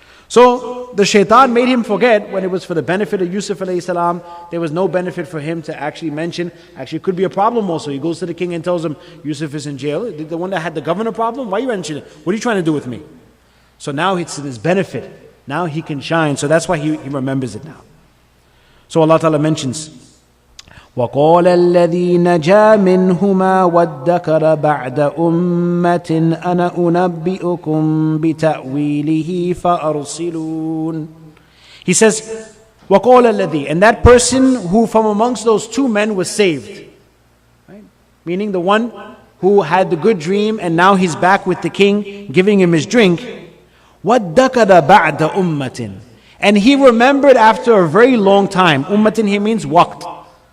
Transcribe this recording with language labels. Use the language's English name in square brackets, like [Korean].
[English] So the shaitan made him forget when it was for the benefit of Yusuf alayhi salam. There was no benefit for him to actually mention. Actually, it could be a problem also. He goes to the king and tells him, Yusuf is in jail. The one that had the governor problem? Why are you mentioning it? What are you trying to do with me? So now it's his benefit. Now he can shine. So that's why he remembers it now. So Allah Ta'ala mentions, [Arabic] وَقَالَ الَّذِي نَجَا مِنْهُمَا وَادَّكَرَ بَعْدَ أُمَّةٍ أَنَا أُنَبِّئُكُمْ بِتَأْوِيلِهِ فَأَرْسِلُونَ. [English] He says, [Arabic] وَقَالَ الَّذِي, [English] and that person who from amongst those two men was saved. Right? Meaning the one who had the good dream and now he's back with the king giving him his drink. [Arabic] وَادَّكَرَ بَعْدَ أُمَّةٍ. [English] And he remembered after a very long time. Ummatin here means waqt.